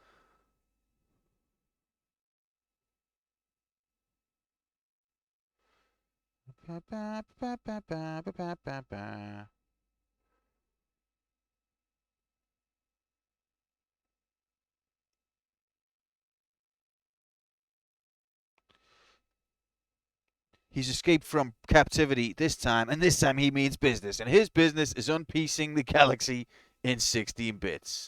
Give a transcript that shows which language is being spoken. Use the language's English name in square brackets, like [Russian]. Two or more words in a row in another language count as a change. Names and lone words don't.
[English] Ba ba ba ba ba ba ba ba ba. He's escaped from captivity this time, and this time he means business. And his business is unpiecing the galaxy in 16 bits.